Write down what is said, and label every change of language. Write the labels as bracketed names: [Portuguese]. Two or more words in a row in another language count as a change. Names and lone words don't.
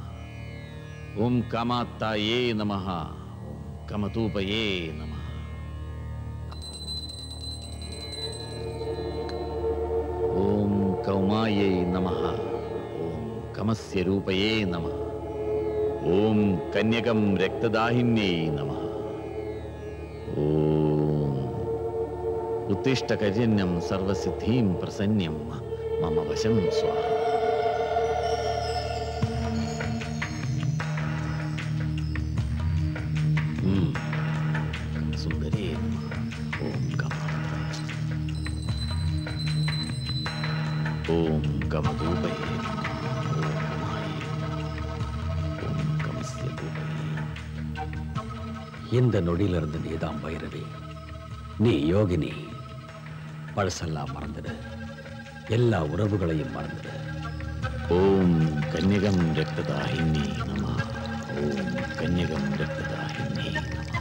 [Sanskrit] ओम् कमात्ताये नमः. ओम् कमधूपये नमः. ओम् कौमायै नमः. ओम् कमस्य रूपये नमः. ओम् कन्यकं रक्तदाहिन्यै नमः. ஓம் उत्तिष्ठकजन्यं सर्वसिद्धिं प्रसन्यं मम वशं स्वाहा. सुंदरे ओम कमाताय ओम कमधूपये ओम माये ओम कमस्य धूपये. [Tamil] இந்த நொடியிலிருந்து நீதான் பைரவி, நீ யோகினி. பழசெல்லாம் மறந்துடு, எல்லா உறவுகளையும் மறந்துடு. [Sanskrit] ओम् कन्यकं रक्तदाहिनि नमः. ओम् कन्यकं रक्तदाहिनि नमः.